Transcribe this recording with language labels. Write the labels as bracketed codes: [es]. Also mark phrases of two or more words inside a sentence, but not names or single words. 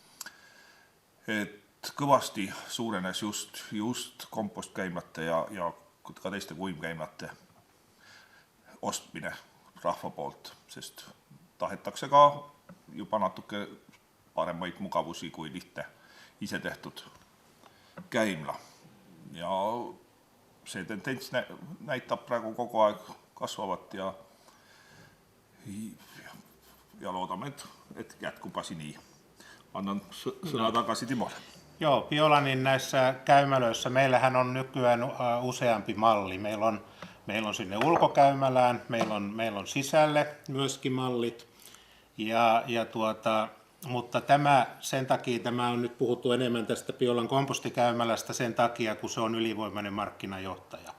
[et] et kõvasti suurenes just kompostkäimlate ja ka teiste kuivkäimlate ostmine rahva poolt, sest tahetakse ka juba natuke paremaid mugavusi kui lihtne ise tehtud käimla. Ja see tendents näitab praegu kogu aeg kasvavat ja loodame, et jätkub asi nii. Annan sõna tagasi Timole. [fi] Joo, Biolanin näissä käymälöissä meillähän on nykyään useampi malli. Meillä on sinne ulkokäymälään, meillä on sisälle myöskin mallit. Mutta sen takia tämä on nyt puhuttu enemmän tästä Biolan kompostikäymälästä sen takia, kun se on ylivoimainen markkinajohtaja.